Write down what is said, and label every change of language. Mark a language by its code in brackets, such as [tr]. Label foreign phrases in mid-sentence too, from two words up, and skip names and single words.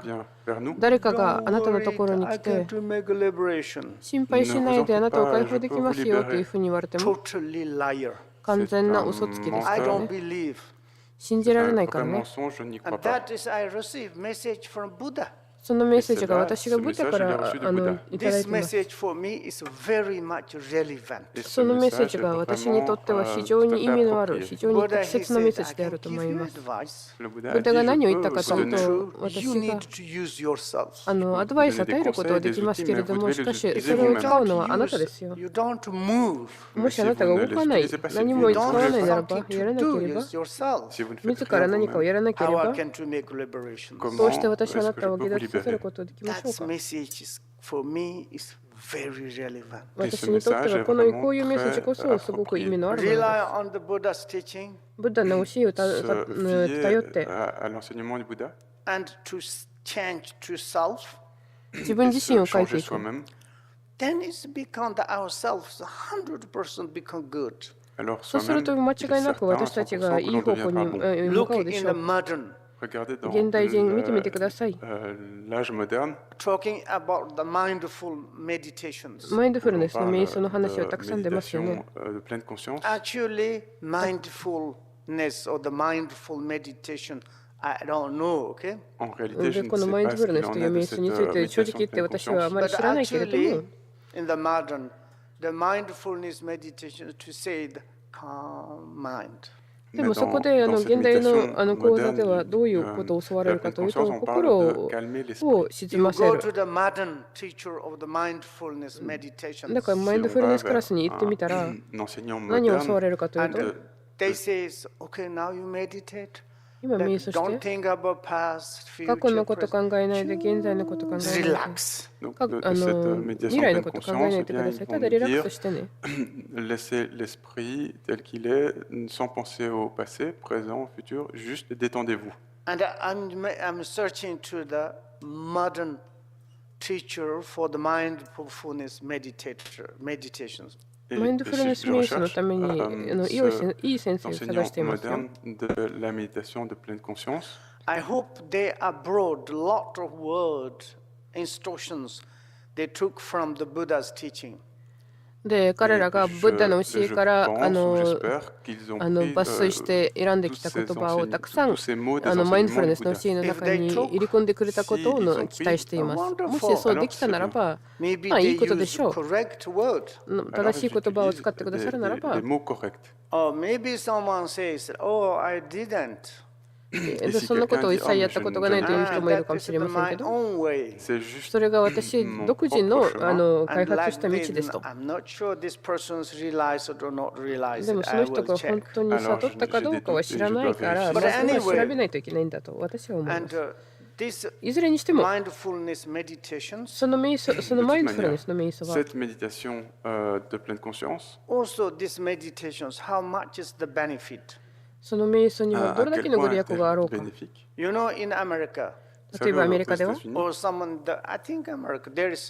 [ja] 誰かがあなたのところに来て、心配しないであなたを解放できますよというふうに言われても、完全な嘘つきですからね。信じられないからね。そのメッセージが私がブッダからいただい [en] This [ja] ています。 [en] message for me is very much relevant. [ja] そのメッセージが私にとっては非常に意味のある、非常に [en] Buddha, [ja] 適 [en] he [ja] 切なメッ [en] said, [ja] セー [en] I [ja] ジであ [en] can [ja] ると [en] give [ja] 思い [en] you [ja] ます。 [en] advice. [ja] ブッダが何を言ったかというと、 [en] So [ja] 私 [en] you [ja] が [en] need to use yourself. [ja] アドバイスを与えることはできますけれども、しかしそれを使うのはあなたですよ。 [en] You don't move. [ja] もしあなたが動かない、何も [en] You [ja] 使 [en] don't [ja] わ [en] have [ja] ないならば、 [en] something [ja] やら [en] to [ja] なけ [en] do [ja] れば、 [en] is yourself. [ja] 自ら何かをやらなけれ [en] How [ja] ば、 [en] can to make liberation? [ja] どうして私はあなたを下脱させることができましょう [en] That [ja] か。 [en] message is, for me is very relevant. [ja] 私にとってはこういうメッセージこそすごく意味のあるものです。 [en] Rely on the Buddha's teaching [ja] ブッダの教えを頼って [fr] à l'enseignement du Bouddha, [en] and to change to self. [ja] 自分自身を変えて [fr] changer [ja] いく。 [fr] soi-même. [en] Then it's become that ourselves 100% become good. [fr] Alors [ja] そうする [fr] soi-même, [ja] と間 [fr] il est [ja] 違いなく [fr] certain [ja] 私たちが 100% い [fr] que [ja] い [fr] l'on [ja] 方向に [fr] deviendra bon. [ja] 向 [en] Look [ja] かうで [en] in [ja] し [en] the [ja] ょう。 [en] modern, [fr] Regardez dans [ja] 現代人見てみてください。 [fr] l'âge moderne, [en] talking about the mindful meditations. [ja] マインドフ [fr] où [ja] ル [fr] l'on [ja] ネスの [fr] parle [ja] 瞑想の話はた [fr] de [ja] くさん出ますよね。 [fr] méditation de pleine conscience. [en] Actually, mindfulness or the mindful meditation, I don't know, okay? [fr] En réalité, je [ja] で [fr] ne [ja] この [fr] sais [ja] マイン [fr] pas [ja] ド [fr] ce [ja] フルネ [fr] qu'il [ja] スと [fr] en [ja] いう [fr] est de [ja] 瞑想 [fr] cette [ja] について正直 [fr] méditation [ja] 言 [fr] de [ja] って [fr] pleine [ja] 私はあ [fr] conscience. [ja] まり [en] But [ja] 知らないけれど [en] actually, [ja] も、 [en] in the modern, the mindfulness meditation to say the calm mind. [ja] でも [fr] Mais [ja] そこ [fr] dans, [ja] で [fr] dans cette [ja] 現代 [fr] méditation [ja] の講座で [fr] moderne [ja] はどういう [fr] de [ja] ことを教われ [fr] la [ja] るか [fr] pleine [ja] という [fr] conscience, [ja] と、 [fr] on [ja] 心 [fr] parle de [ja] を [fr] calmer l'esprit. [ja] 沈 [en] You [ja] ませ [en] go [ja] る。 [en] to the modern teacher of the mindfulness meditation, [ja] だからマイン [fr] Si [ja] ド [fr] on [ja] フル [fr] va [ja] ネスクラ [fr] vers [ja] スに行ってみたら、 [fr] un enseignant [ja] 何を教わ [fr] moderne, [ja] れるかという [en] and [ja] と、 [en] they says, okay, now you meditate. [ja] 今瞑 [en] Like, [ja] 想し [en] don't [ja] て、 [en] think about past, [ja] 過去 [en] future, [ja] のこと考 [en] present. [ja] えないで、現在のこと考えないで、 [en] Relax. [fr] donc [ja] か [fr] de [ja] あ [fr] cette [ja] の [fr] méditation [ja] 未 [fr] de [ja] 来の [fr] pleine [ja] こと考え [fr] conscience, [ja] な [fr] eh [ja] いでく [fr] bien, [ja] だ [fr] ils [ja] さい。 [fr] vont [ja] ただ [fr] nous [ja] リラック [fr] dire [ja] スしてね。 [fr] laissez l'esprit tel qu'il est, sans penser au passé, présent, futur, juste détendez-vous. [en] And I'm searching to the modern teacher for the mindfulness meditations. [fr] Et [ja] マインドフルネス [fr] je [ja] 瞑想の [fr] recherche [ja] ためにいい先生を探していますよ。 [fr] l'enseignant moderne de la méditation de pleine conscience. [en] I hope they abroad a lot of words, instructions they took from the Buddha's teaching. [ja] で、彼らがブッダの教えから [fr] j'espère qu'ils ont pris [ja] 抜粋して選んできた言葉をたくさんマインドフルネスの教えの中に入れ込んでくれたことを期待しています。もしそうできたならば、 [en] Maybe [ja] まあい [en] they [ja] いことで [en] use [ja] しょう。 [en] correct word. [ja] 正しい言葉を使ってくださるならば、 [fr] des mots corrects. [en] Or maybe someone says, oh, I didn't. [ja] そんなことを一切やったことがないという人もいるかもしれませんけど、 [en] own way. [ja] それが私独自の開発した道ですと。 [en] I'm not sure this person's realized or not realized. [ja] でもその人が本当に悟ったかどうかは知らないから、まずは調べないといけないんだと私は思います。いずれにしても、 [en] mindfulness meditations [ja] そのマインドフルネスの瞑想は、 [fr] Cette méditation de pleine conscience, [en] also these meditations, how much is the benefit? [ja] その瞑想にはどれだけのご利益があろうか。 [fr] bénéfique. [en] You know, in America, [ja] 例えばアメリカでは、 [en] or someone, I think America, there is